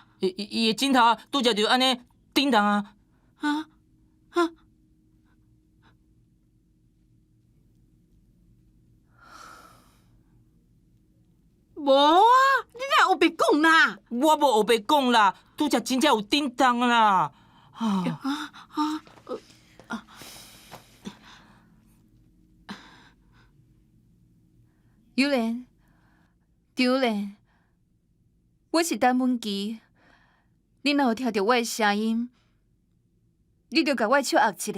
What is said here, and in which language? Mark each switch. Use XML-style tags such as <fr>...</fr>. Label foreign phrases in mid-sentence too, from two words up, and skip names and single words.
<nan>伊的枕头拄则就安尼叮当啊。无啊，你哪有白讲啦？我无黑白讲啦，拄则真正有叮当啦。幼莲，丢莲，我是陈文琪。你若有听到我的声音，你就甲我的手握一下。</nan>